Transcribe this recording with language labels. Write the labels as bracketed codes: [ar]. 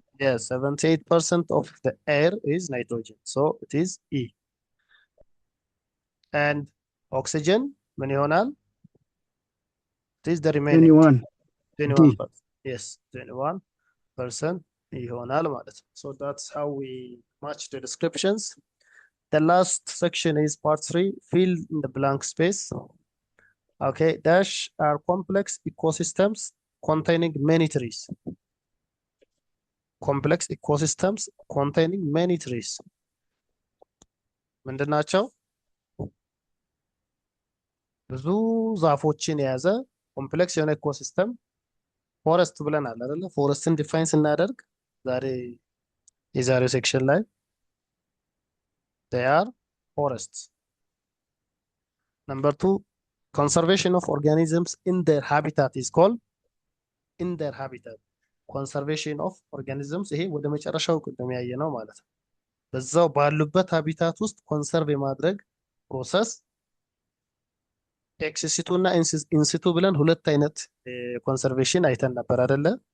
[en] Yes, 78% of the air is nitrogen, so it is E. [am] And oxygen ምን ይሆናል? [en] It is the remaining 21%. Yes, 21% [am] ይሆናል ማለት ነው። [en] So that's how we match the descriptions. The last section is part 3, fill in the blank space. Okay, dash are complex ecosystems containing many trees. Complex ecosystems containing many trees. [am] ምንድን ናቸው? ብዙ ዛፎችን የያዘ ኮምፕሌክስ የሆነ ኢኮሲስተም ፎረስት ብለናል አይደለ? ፎረስትን ዲፋይን ስናደርግ የዛሬው ሴክሽን ላይ [en] they are forests. Number 2, conservation of organisms in their habitat is called in their habitat. [am] conservation of organisms ይሄ ወደ መጨረሻው ቅድም ያየ ነው ማለት ነው። በዛው ባሉበት ሃቢታት ውስጥ ኮንሰርቭ የማድረግ ፕሮሰስ ኤክስሲቱ እና ኢንሲቱ ብለን ሁለት አይነት ኮንሰርቬሽን አይተን ነበር አይደለ?